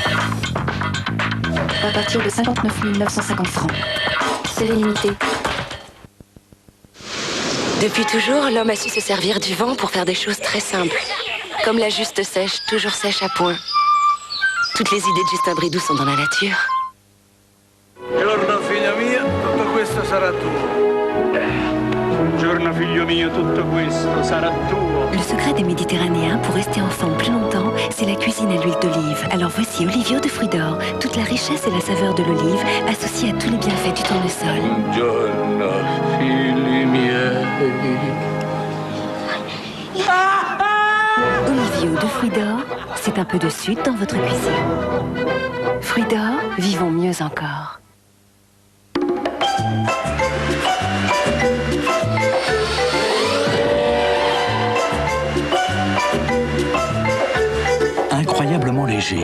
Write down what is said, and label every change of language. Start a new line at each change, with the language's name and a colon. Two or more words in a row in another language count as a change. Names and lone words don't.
French: À partir de 59 950 francs. C'est limité. Depuis toujours, l'homme a su se servir du vent pour faire des choses très simples. Comme la juste sèche, toujours sèche à point. Toutes les idées de Justin Bridou sont dans la nature.
Italian: Giorno figlia mia, tutto questo sarà tuo. Giorno figlio mio, tutto questo sarà tuo.
French: Le secret des Méditerranéens pour rester ensemble plus longtemps, c'est la cuisine à l'huile d'olive. Alors voici Olivio de Fruits d'Or, toute la richesse et la saveur de l'olive associée à tous les bienfaits du tournesol.
Italian: Giorno figli miei.
French: Olivio de Fruits d'Or, c'est un peu de sud dans votre cuisine. Fruits d'Or, vivons mieux encore. Incroyablement léger.